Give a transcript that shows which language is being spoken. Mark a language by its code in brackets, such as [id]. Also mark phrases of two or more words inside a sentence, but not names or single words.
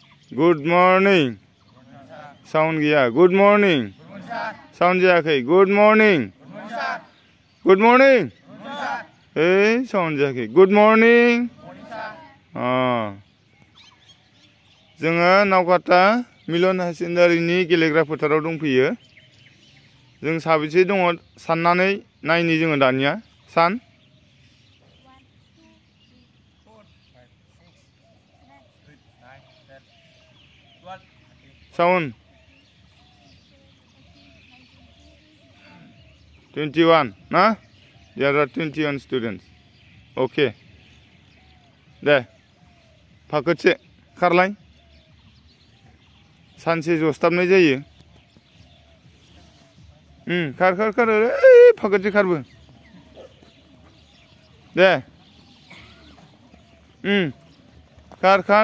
[en] Good morning. Sound gaya. Good morning. Sound jayakai. Good morning. Good morning. Hey, sound jayakai. Good morning. [brx] जोङो नावकाटा मिलन हायसेकेन्डारिनि गेलेग्रा फोथाराव दंफैयो। जों साबेसे दङ साननानै नायनि जोङो दानिया सान। [en] Sound 21 ना? There are 21 students. Okay. [brx] दे फाखोसे खारलाय। सानसे जस्ताबनाय जायो। खार फाखोसे खारबो। दे खार